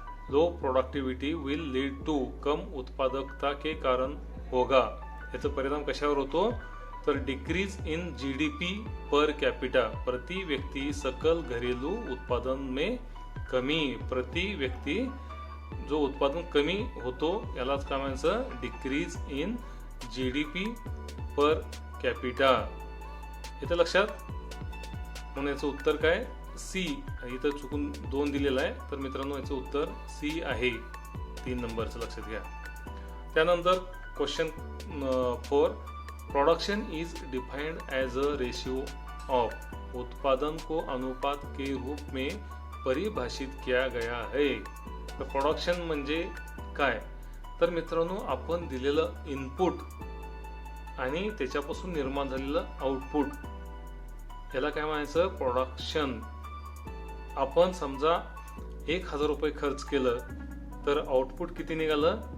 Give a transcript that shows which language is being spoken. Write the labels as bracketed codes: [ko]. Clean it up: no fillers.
[en] low productivity will lead to [hi] come उत्पादकता के कारण होगा. [mr] याचा परिणाम कशावर होतो? [en] तर decrease in GDP per capita. [hi] प्रति व्यक्ति सकल घरेलू उत्पादन में कमी. [mr] प्रति व्यक्ति जो उत्पादन कमी होतो यालाच काय म्हणायचं? [en] Decrease in GDP per capita. [mr] इथं लक्षात. म्हणून याचं उत्तर काय? सी. इथं चुकून 2 दिलेलं आहे, तर मित्रांनो याचं उत्तर सी आहे. 3 नंबरचं लक्षात घ्या. त्यानंतर question 4, [en] Production is defined as a ratio of. [hi] उत्पादन को अनुपात के रूप में परिभाषित किया गया है. [mr] तर प्रोडक्शन म्हणजे काय? तर मित्रांनो, आपण दिलेलं इनपुट आणि त्याच्यापासून निर्माण झालेलं आउटपुट याला काय म्हणायचं? प्रोडक्शन. आपण समजा 1000 रुपये खर्च केलं तर आउटपुट किती निघालं?